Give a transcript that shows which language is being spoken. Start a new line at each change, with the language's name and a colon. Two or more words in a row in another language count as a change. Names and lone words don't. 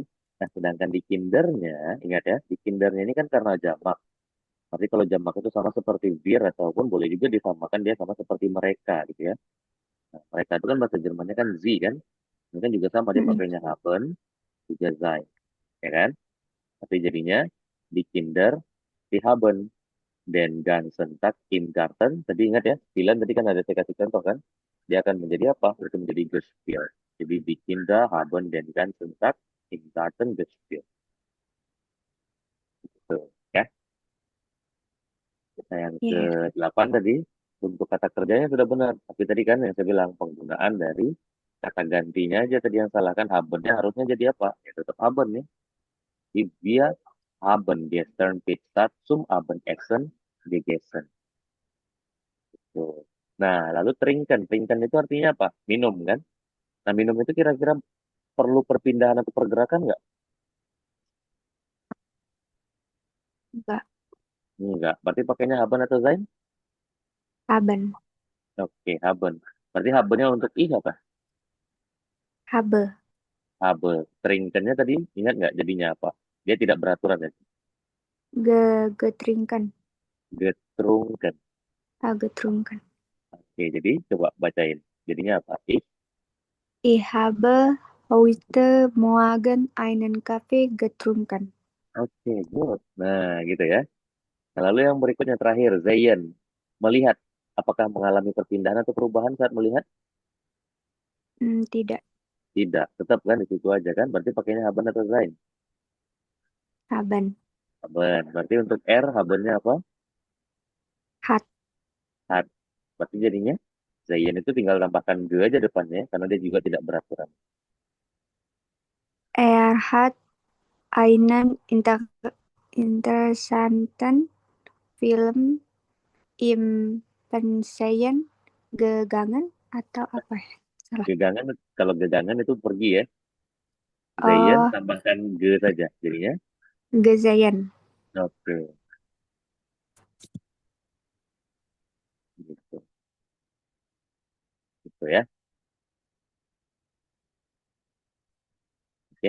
Indonesian: Nah, sedangkan di kindernya, ingat ya, di kindernya ini kan karena jamak. Tapi kalau jamak itu sama seperti wir ataupun boleh juga disamakan dia sama seperti mereka gitu ya. Nah, mereka itu kan bahasa Jermannya kan sie kan. Ini kan juga sama dia Mm-mm. pakainya haben, juga sein, ya kan? Tapi jadinya
German: di kinder, di haben, den ganzen Tag im Garten.
Indonesian: Tadi ingat ya, pilihan tadi kan ada saya kasih contoh kan. Dia akan menjadi apa? Itu menjadi gespielt.
German: Jadi di Kinder haben den ganzen Tag im Garten gespielt.
Indonesian: Tuh, ya. Nah, yang Iya Her. ke-8 tadi, untuk kata kerjanya sudah benar. Tapi tadi kan yang saya bilang, penggunaan dari kata gantinya aja tadi yang salah kan. Habennya harusnya jadi apa? Ya tetap haben ya.
German: Di Wir haben gestern Pizza zum Abendessen gegessen.
Indonesian: Tuh. Nah, lalu trinken. Trinken itu artinya apa? Minum kan? Nah, minum itu kira-kira perlu perpindahan atau pergerakan nggak? Enggak. Enggak. Berarti pakainya haben atau zain? Haben. Oke, haben. Berarti habennya untuk ih apa? Habe. Habe. Trinkennya tadi ingat nggak jadinya apa? Dia tidak beraturan ya. Getrinken. Getrunken. Getrunken. Oke, jadi coba bacain. Jadinya apa? Ih.
German: Ich habe heute Morgen einen Kaffee getrunken.
Indonesian: Oke, good. Nah, gitu ya. Nah, lalu yang berikutnya terakhir, Zayen. Melihat. Apakah mengalami perpindahan atau perubahan saat melihat? Tidak. Tidak. Tetap kan di situ aja kan? Berarti pakainya haben atau zain? Haben. Haben. Berarti untuk R, habennya apa? Hat. Hat. Berarti jadinya Zayen itu tinggal tambahkan ge aja depannya, karena dia juga tidak beraturan.
German: Er hat einen interessanten Film im Fernsehen gegangen
Indonesian: atau apa ya? Salah. Gegangan, kalau gegangan itu pergi ya. Zayen Oh, tambahkan ge saja. Jadinya, gesehen. oke. Gitu. Gitu ya. Oke.